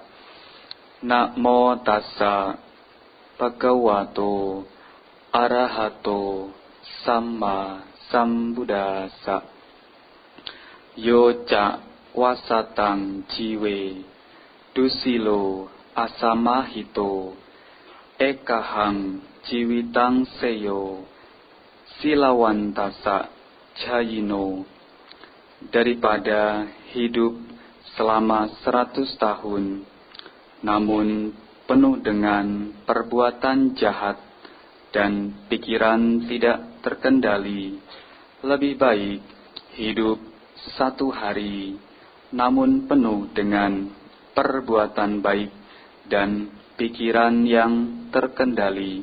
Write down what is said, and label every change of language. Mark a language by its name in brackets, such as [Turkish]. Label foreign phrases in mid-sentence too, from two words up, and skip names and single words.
[Pali] Namo tassa bhagavato arahato samma sambuddhassa. Yoca wasatang jiwe dusilo asamahito ekahang jiwitang seyo silawantasa jayino. [Indonesian] Daripada hidup selama 100 tahun namun penuh dengan perbuatan jahat dan pikiran tidak terkendali, lebih baik hidup 1 hari namun penuh dengan perbuatan baik dan pikiran yang terkendali.